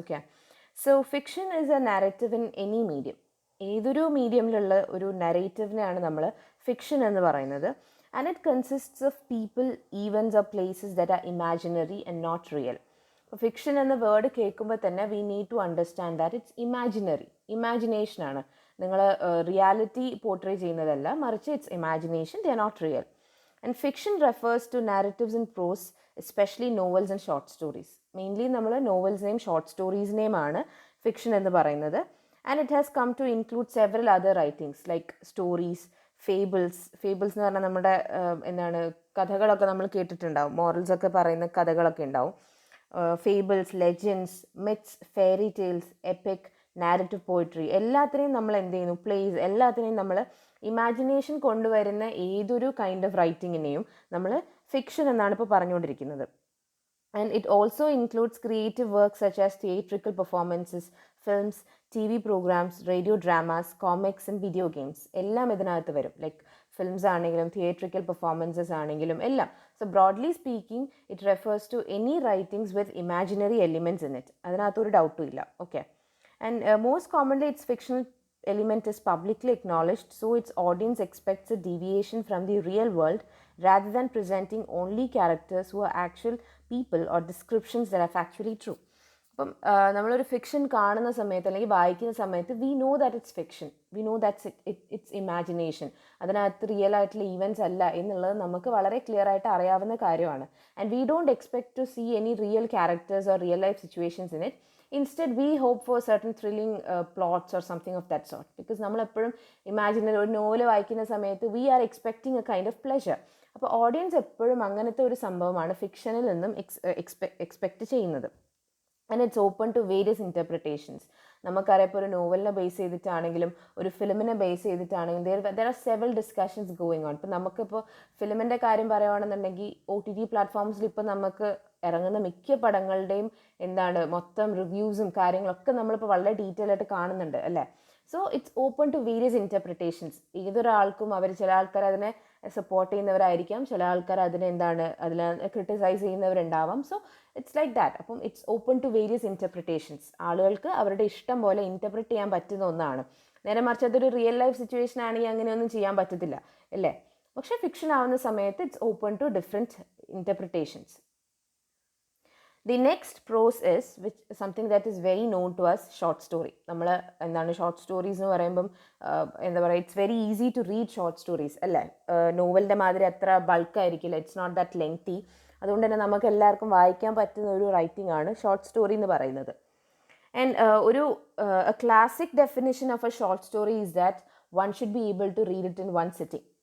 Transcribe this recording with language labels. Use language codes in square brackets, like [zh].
[en] Okay, so fiction is a narrative in any medium. [ml] ഏതൊരു മീഡിയമിലുള്ള ഒരു നരേറ്റീവിനെയാണ് നമ്മൾ ഫിക്ഷൻ എന്ന് പറയുന്നത്. [en] And it consists of people, events or places that are imaginary and not real. [ml] Fiction എന്ന word കേൾക്കുമ്പോൾ തന്നെ [en] We need to understand that it's imaginary, ഇമാജിനേഷനാണ്. [ml] നിങ്ങൾ reality portray ചെയ്യുന്നതല്ല, മറിച്ച് [en] It's imagination, they are not real. And fiction refers to narratives in prose, especially novels and short stories. [ml] Mainly നമ്മൾ നോവൽസിനെയും short സ്റ്റോറീസിനെയുമാണ് fiction എന്ന് പറയുന്നത്. [en] and it has come to include several other writings like stories, fables [ml] എന്ന് പറഞ്ഞാൽ നമ്മുടെ കഥകളൊക്കെ നമ്മൾ കേട്ടിട്ടുണ്ടാവും, morals ഒക്കെ പറയുന്ന കഥകളൊക്കെ ഉണ്ടാവും. Fables, legends, myths, fairy tales, EPIC, narrative poetry, എല്ലാത്തിനെയും നമ്മൾ എന്ത് ചെയ്യുന്നു, പ്ലേസ്, എല്ലാത്തിനെയും നമ്മൾ ഇമാജിനേഷൻ കൊണ്ടുവരുന്ന ഏതൊരു കൈൻഡ് ഓഫ് റൈറ്റിങ്ങിനെയും നമ്മൾ ഫിക്ഷൻ എന്നാണ് ഇപ്പോൾ പറഞ്ഞുകൊണ്ടിരിക്കുന്നത്. [en] And it also includes creative works such as theatrical performances, films, TV programs, radio dramas, comics and video games. [ml] എല്ലാം ഇതിനകത്ത് വരും. ലൈക്ക് ഫിലിംസ് ആണെങ്കിലും തിയേറ്ററിക്കൽ പെർഫോമൻസസ് ആണെങ്കിലും എല്ലാം. [en] So broadly speaking it refers to any writings with imaginary elements in it. [ml] അതിനകത്തൊരു ഡൗട്ടും ഇല്ല. Okay. [en] And most commonly it's fictional element is publicly acknowledged, so its audience expects a deviation from the real world rather than presenting only characters who are actual people or descriptions that are factually true. [ml] അപ്പം നമ്മളൊരു fiction കാണുന്ന സമയത്ത് അല്ലെങ്കിൽ വായിക്കുന്ന സമയത്ത് [en] we know that it's fiction, we know that's it's imagination, [ml] അതിനകത്ത് real ആയിട്ടുള്ള events അല്ല എന്നുള്ളത് നമുക്ക് വളരെ ക്ലിയർ ആയിട്ട് അറിയാവുന്ന കാര്യമാണ്. [en] And we don't expect to see any real characters or real life situations in it. Instead, we hope for certain thrilling plots or something of that sort. Because [ml] നമ്മൾ എപ്പോഴും ഇമാജിനറി ഒരു നോവൽ വായിക്കുന്ന സമയത്ത് [en] We are expecting a kind of pleasure. [ml] അപ്പോൾ audience എപ്പോഴും അങ്ങനത്തെ ഒരു സംഭവമാണ് ഫിക്ഷനിൽ നിന്നും എക്സ്പെക്ട് ചെയ്യുന്നത്. [en] And it's open to various interpretations. [ml] നമുക്കറിയാം, ഇപ്പോൾ ഒരു നോവലിനെ ബേസ് ചെയ്തിട്ടാണെങ്കിലും ഒരു ഫിലിമിനെ base ചെയ്തിട്ടാണെങ്കിലും [en] There are several discussions going on. [ml] ഇപ്പോൾ നമുക്കിപ്പോൾ ഫിലിമിൻ്റെ കാര്യം പറയുകയാണെന്നുണ്ടെങ്കിൽ OTT പ്ലാറ്റ്ഫോംസിൽ ഇപ്പോൾ നമുക്ക് ഇറങ്ങുന്ന മിക്ക പടങ്ങളുടെയും മൊത്തം റിവ്യൂസും കാര്യങ്ങളൊക്കെ നമ്മളിപ്പോൾ വളരെ ഡീറ്റെയിൽ ആയിട്ട് കാണുന്നുണ്ട് അല്ലേ. [en] So it's open to various interpretations. [ml] ഏതൊരാൾക്കും ചില ആൾക്കാർ അതിനെ സപ്പോർട്ട് ചെയ്യുന്നവരായിരിക്കാം, ചില ആൾക്കാർ അതിനെ criticise ചെയ്യുന്നവരുണ്ടാവാം. [en] So it's like that. അപ്പം it's open to various interpretations. [ml] ആളുകൾക്ക് അവരുടെ ഇഷ്ടം പോലെ ഇൻ്റർപ്രിറ്റ് ചെയ്യാൻ പറ്റുന്ന ഒന്നാണ്. നേരെ മറിച്ച് അതൊരു റിയൽ ലൈഫ് സിറ്റുവേഷൻ ആണെങ്കിൽ അങ്ങനെയൊന്നും ചെയ്യാൻ പറ്റത്തില്ല അല്ലേ. പക്ഷേ ഫിക്ഷൻ ആവുന്ന സമയത്ത് [en] It's open to different interpretations. The next prose is something that is very known to us, short story. [ml] നമ്മൾ ഷോർട്ട് സ്റ്റോറീസ് എന്ന് പറയുമ്പം [en] It's very easy to read short stories അല്ലേ. [ml] നോവലിൻ്റെ മാതിരി അത്ര ബൾക്കായിരിക്കില്ല, [en] It's not that lengthy. [ml] അതുകൊണ്ട് തന്നെ നമുക്ക് എല്ലാവർക്കും വായിക്കാൻ പറ്റുന്ന ഒരു റൈറ്റിംഗ് ആണ് ഷോർട്ട് സ്റ്റോറി എന്ന് പറയുന്നത്. [en] And ഒരു classic definition of a short story is that one should be able to read it in one sitting.